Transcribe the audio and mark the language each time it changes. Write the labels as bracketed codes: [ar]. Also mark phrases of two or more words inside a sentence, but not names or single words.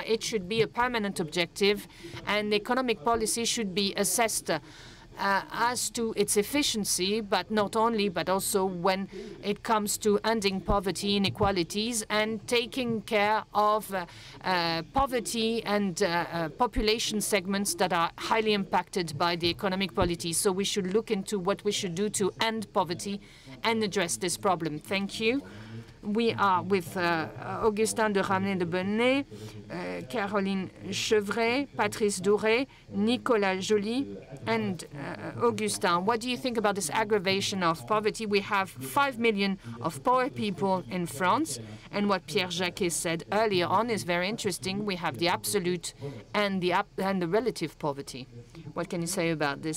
[en] It should be a permanent objective, and economic policy should be assessed as to its efficiency, but not only, but also when it comes to ending poverty, inequalities, and taking care of poverty and population segments that are highly impacted by the economic policy. So we should look into what we should do to end poverty and address this problem. Thank you. We are with Augustin de ROMANET de BEAUNE, Caroline CHEVÉ, Patrice DOURET, Nicolas JOLY, and Augustin. What do you think about this aggravation of poverty? We have 5 million of poor people in France, and what Pierre Jacquet said earlier on is very interesting. We have the absolute and the relative poverty. What can you say about this?